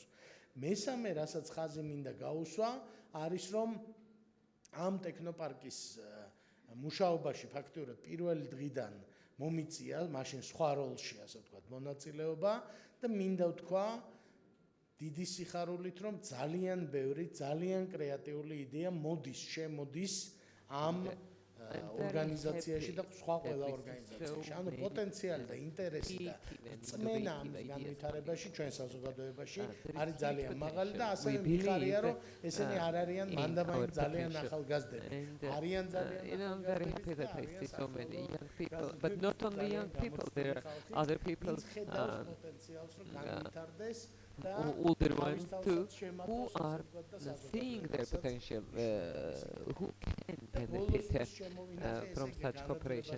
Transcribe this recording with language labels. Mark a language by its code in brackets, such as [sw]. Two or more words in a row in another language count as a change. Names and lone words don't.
[ka] მესამე, რასაც ხაზი მინდა გაუსვა, არის რომ ამ ტექნოპარკის მუშაობაში ფაქტიურად პირველი დღიდან მომიწია, მაშინ სხვა როლში, ასე ვთქვათ, მონაწილეობა და მინდა ვთქვა დიდი სიხარულით, რომ ძალიან ბევრი, ძალიან კრეატიული იდეა შემოდის ამ ორგანიზაციაში და სხვა ყველა ორგანიზაციაში. ანუ პოტენციალი და ინტერესი და წმენა ამ განვითარებაში ჩვენ საზოგადოებაში არის ძალიან მაღალი და ასევე მიხარია, რომ ესენი არ არიან მანდამაინც ძალიან ახალგაზრდები. არიან ძალიან [en] I'm very happy that I see so many young people, but not only young people, there are other people, older ones too, who are seeing their potential, who can benefit from such cooperation.